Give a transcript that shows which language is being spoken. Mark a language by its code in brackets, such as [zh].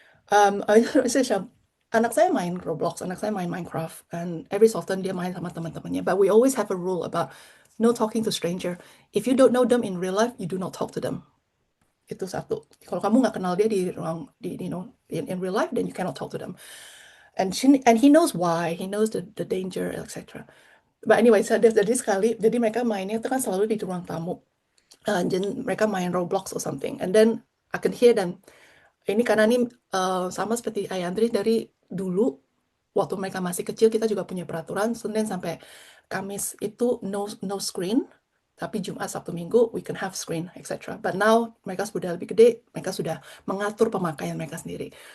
[id] Anak saya main Roblox, anak saya main Minecraft, [en] and every so often [id] dia main sama teman-temannya. [en] But we always have a rule about no talking to stranger. If you don't know them in real life, you do not talk to them. [id] Itu satu. Kalau kamu nggak kenal dia [en] in real life, then you cannot talk to them. And he knows why, he knows the danger, etc. But anyway, [id] jadi sekali, jadi mereka mainnya itu kan selalu di ruang tamu. Dan mereka main Roblox [en] or something, and then I can hear them. [id] Ini karena ini sama seperti Ayah Andri dari dulu waktu mereka masih kecil kita juga punya peraturan Senin sampai Kamis itu [en] no screen, [id] tapi Jumat, Sabtu, Minggu [en] we can have screen, etc. [id] But now mereka sudah lebih gede, mereka sudah mengatur pemakaian mereka sendiri.